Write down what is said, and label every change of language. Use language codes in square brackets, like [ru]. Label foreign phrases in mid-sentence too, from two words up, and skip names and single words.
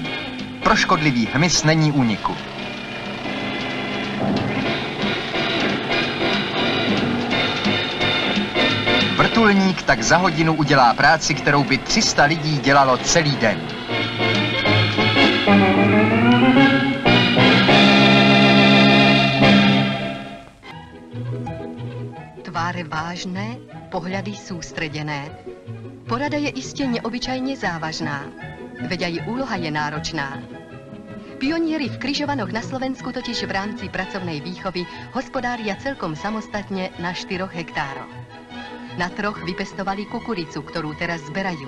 [cs] Pro škodlivý hmyz není úniku. Vrtulník tak za hodinu udělá práci, kterou by 300 lidí dělalo celý den. Tváře vážné, [sk] pohľady sústredené. Porada je iste neobyčajne závažná, veď aj úloha je náročná. Pionieri v Križovanoch na Slovensku totiž v rámci pracovnej výchovy hospodária celkom samostatne na 4 hektároch. Na 3 vypestovali kukuricu, ktorú teraz zberajú.